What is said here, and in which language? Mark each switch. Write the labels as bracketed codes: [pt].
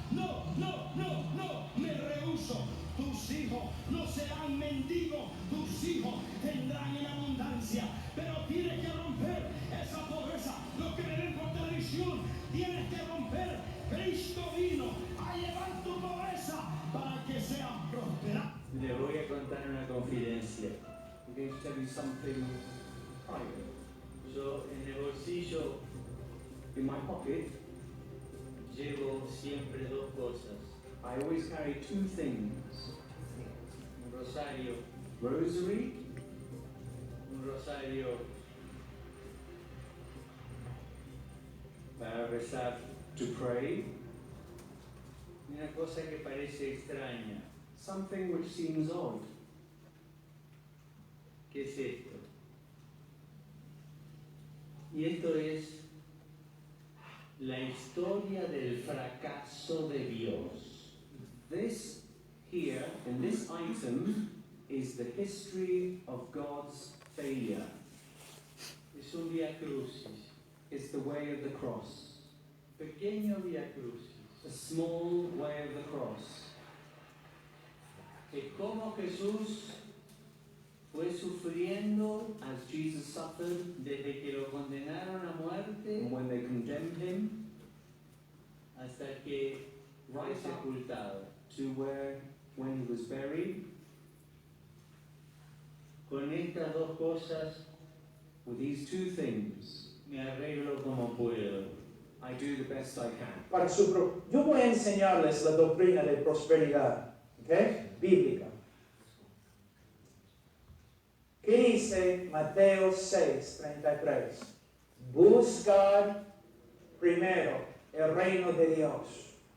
[es] No, me rehúso. Tus hijos no serán mendigos, tus hijos tendrán en abundancia. Pero tienes que romper esa pobreza. Los que me ven por televisión, tienes que romper. Cristo vino a llevar tu pobreza para que seas prosperado. Le voy a contar una confidencia. [en] I'm going to tell you something private. [es] Yo en el bolsillo, [en] in my pocket, [es] llevo siempre dos cosas. [en] I always carry two things. [es] Un rosario. Rosary. Un rosario para rezar. [en] To pray. [es] Una cosa que parece extraña. [en] Something which seems odd. [es] ¿Qué es esto? Y esto es la historia del fracaso de Dios. [en] This here, in this item, is the history of God's failure. [es] Es un vía crucis. [en] It's the way of the cross. [es] Pequeño vía crucis. [en] A small way of the cross. [es] Que como Jesús fue sufriendo, [en] as Jesus suffered, [es] desde que lo condenaron a muerte, [en] when they condemned him, [es] hasta que fue sepultado, [en] to where when he was buried. [es] Conecta dos cosas [en] with these two things. [es] Me arreglo como puedo. [en] I do the best I can. [es] Yo voy a enseñarles la doctrina de prosperidad, ¿ok? Bíblica. ¿Qué dice Mateo 6:33? Buscad primero el reino de Dios.